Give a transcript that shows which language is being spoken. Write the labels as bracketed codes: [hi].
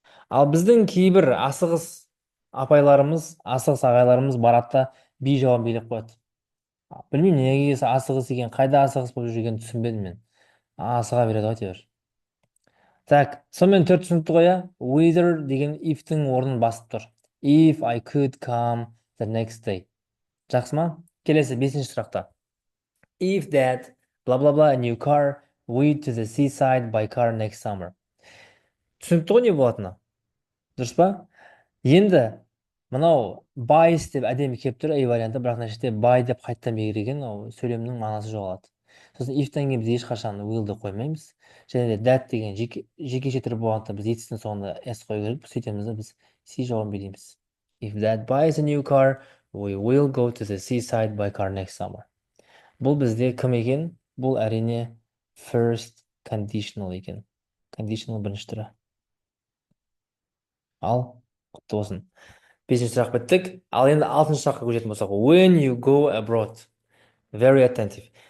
[kk] Ал біздің кейбір асығыс апайларымыз, асығыс ағайларымыз барады да би жауабын билеп қояды. Білмеймін, неге асығыс екен, қайда асығыс болып жүргенін түсінбедім мен. Асыға береді әйтеуір. Так, сонымен төрт түсінікті ғой, whether деген if-тің орнын басып тұр. [en] If I could come the next day. [kk] Жақсы ма? Келесі 5-ші сұрақта. [en] If that blah blah blah a new car went to the seaside by car next summer. [kk] Түсінікті ғой не болатыны? Дұрыс па? Енді мынау by деп әдемі келіп тұр, варианты, бірақ мына жерде by деп қайттан берген, сөйлемнің мағынасы жоғалады. Сосын if-тан кейін біз ешқашан will-ді қоймаймыз. Және де that деген жекеше түрі болғандықтан біз етістің соңында s қою керек. Сөйтеміз де біз C жауабын береміз. [en] If that buys a new car, we will go to the seaside by car next summer. [kk] Бұл бізде кім екен? Бұл әрине first conditional екен. Conditional бірінші түрі. Ал, құтты болсын. 5-ші сұрақ біттік. Ал енді 6-ші сұраққа көшетін болсақ, [en] when you go abroad, very attentive.